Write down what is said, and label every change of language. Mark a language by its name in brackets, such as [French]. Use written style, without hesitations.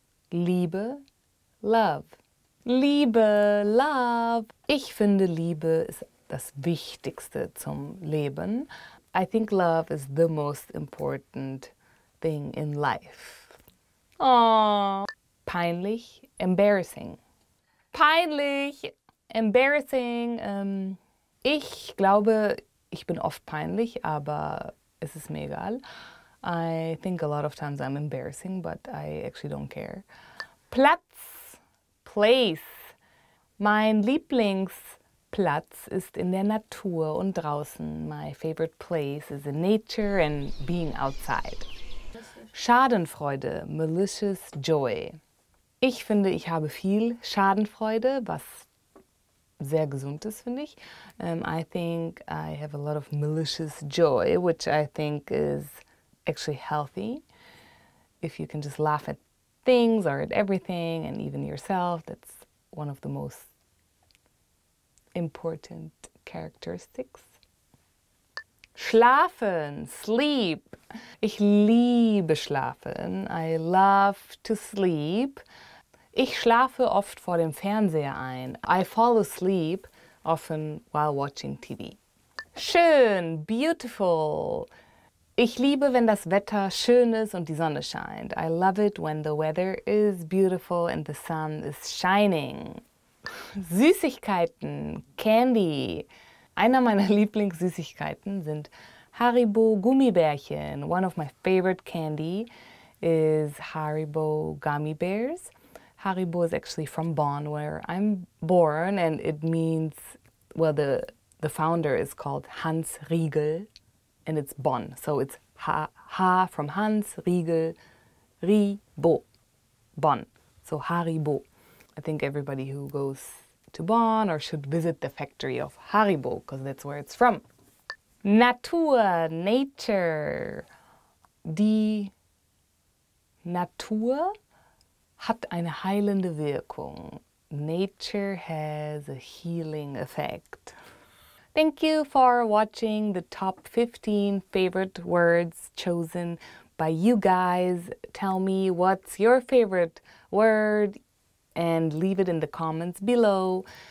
[English] Liebe, love. Liebe, love. [German] Ich finde, Liebe ist das Wichtigste zum Leben. [English] I think love is the most important thing in life. Aww. Peinlich, embarrassing. Peinlich, embarrassing. [German] Ich glaube, ich bin oft peinlich, aber es ist mir egal. [English] I think a lot of times I'm embarrassing, but I actually don't care. Platz, place. [German] Mein Lieblingsplatz ist in der Natur und draußen. [English] My favorite place is in nature and being outside. Schadenfreude, malicious joy. [German] Ich finde, ich habe viel Schadenfreude, was sehr gesund ist, finde ich. [English] I think I have a lot of malicious joy, which I think is actually healthy. If you can just laugh at things or at everything and even yourself, that's one of the most important characteristics. [German] Schlafen, sleep. Ich liebe schlafen. [English] I love to sleep. [German] Ich schlafe oft vor dem Fernseher ein. [English] I fall asleep often while watching TV. Schön, beautiful. [German] Ich liebe, wenn das Wetter schön ist und die Sonne scheint. [English] I love it when the weather is beautiful and the sun is shining. Süßigkeiten, Candy. [German] Einer meiner Lieblingssüßigkeiten sind Haribo Gummibärchen. [English] One of my favorite candy is Haribo Gummy Bears. Haribo is actually from Bonn, where I'm born, and it means, well, the founder is called Hans Riegel, and it's Bonn. So it's Ha from Hans, Riegel, Ribo, Bonn. So Haribo. I think everybody who goes to Bonn or should visit the factory of Haribo, because that's where it's from. Natur, nature. [German] Die Natur hat eine heilende Wirkung. [English] Nature has a healing effect. Thank you for watching the top 15 favorite words chosen by you guys. Tell me what's your favorite word and leave it in the comments below.